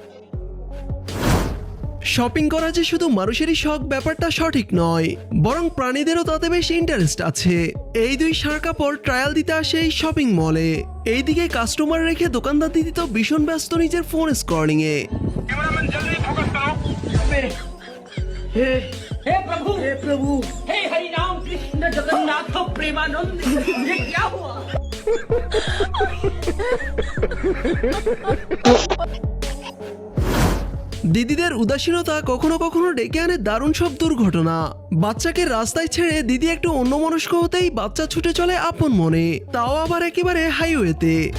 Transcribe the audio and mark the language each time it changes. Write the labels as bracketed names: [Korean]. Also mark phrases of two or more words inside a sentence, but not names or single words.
[Bangla] শপিং করা যে শুধু মানুষেরই শখ ব্যাপারটা সঠিক নয়, বরং প্রাণীদেরও তাতে বেশ ইন্টারেস্ট আছে। এই দুই ষাঁড় কাপড় ট্রায়াল দিতে আসে এই শপিং মলে। এইদিকে কাস্টমার রেখে দোকানদার দিদি তো ভীষণ ব্যস্ত নিজের ফোন স্ক্রলিং এ। [Hindi] हे प्रभु हे हरि राम कृष्ण जगन्नाथ प्रेमानंद ये क्या हुआ। [Bangla] দিদিদের উদাসীনতা কখনো কখনো ডেকে আনে দারুণ সব দুর্ঘটনা। বাচ্চাকে রাস্তায় ছেড়ে দিদি একটু অন্যমনস্ক হতেই বাচ্চা ছুটে চলে আপন মনে, তাও আবার একেবারে হাইওয়েতে।